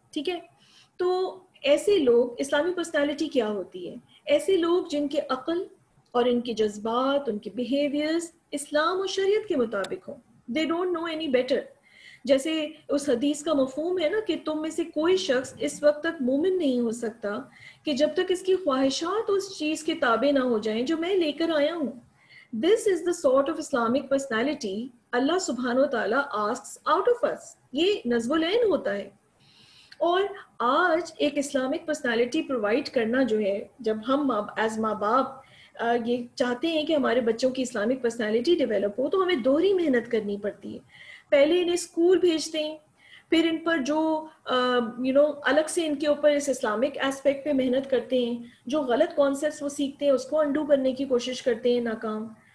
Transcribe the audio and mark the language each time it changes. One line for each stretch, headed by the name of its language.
Urdu: ٹھیک ہے، تو ایسے لوگ، اسلامی پرسنالٹی کیا ہوتی ہے؟ ایسے لوگ جن کے عقل اور ان کے جذبات، ان کے بیہیویئرز اسلام و شریعت کے مطابق ہوں.
English: They don't know any better.
Urdu: جیسے اس حدیث کا مفہوم ہے نا کہ تم میں سے کوئی شخص اس وقت تک مومن نہیں ہو سکتا کہ جب تک اس کی خواہشات اس چیز کے تابع نہ ہو جائیں جو میں لے کر آیا ہوں.
English: This is the sort of Islamic personality
Arabic: اللہ سبحانہ وتعالی
English: asks out of us.
Urdu: یہ نظم العین ہوتا ہے. اور آج ایک اسلامک پرسنالٹی پرووائڈ کرنا جو ہے، جب ہم ایز ماں باپ یہ چاہتے ہیں کہ ہمارے بچوں کی اسلامک پرسنالٹی ڈیولپ ہو، تو ہمیں دوہری محنت کرنی پڑتی ہے. پہلے انہیں اسکول بھیجتے ہیں، پھر ان پر جو الگ سے ان کے اوپر اس اسلامک ایسپیکٹ پہ محنت کرتے ہیں، جو غلط کانسیپٹس وہ سیکھتے ہیں اس کو انڈو کرنے کی کوشش کرتے ہیں، ناکام.